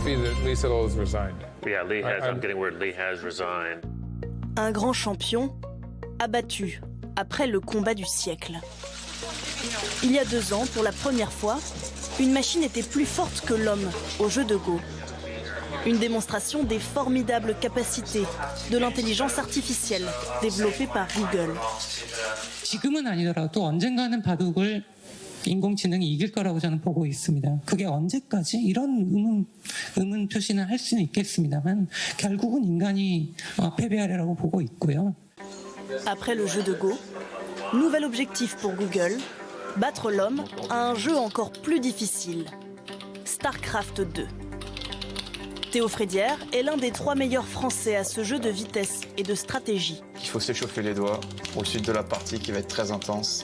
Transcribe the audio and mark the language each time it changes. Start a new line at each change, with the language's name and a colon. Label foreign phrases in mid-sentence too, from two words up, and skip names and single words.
English: see that Lee Sedol has resigned. Yeah, Lee has. I'm getting word Lee has resigned.
French: Un grand champion abattu après le combat du siècle. Il y a 2 ans, pour la première fois, une machine était plus forte que l'homme au jeu de Go. Une démonstration des formidables capacités de l'intelligence artificielle développée par Google.
Korean: 지금은 아니더라도 언젠가는 바둑을 인공지능이 이길 거라고 저는 보고 있습니다. 그게 언제까지 이런 의문 표시는 할 수는 있겠습니다만 결국은 인간이 패배하리라고 보고 있고요.
French: Après le jeu de Go, nouvel objectif pour Google, battre l'homme à un jeu encore plus difficile, StarCraft 2. Théo Frédière est l'un des 3 meilleurs Français à ce jeu de vitesse et de stratégie. Il faut s'échauffer les doigts pour le suite de la partie qui va être très intense.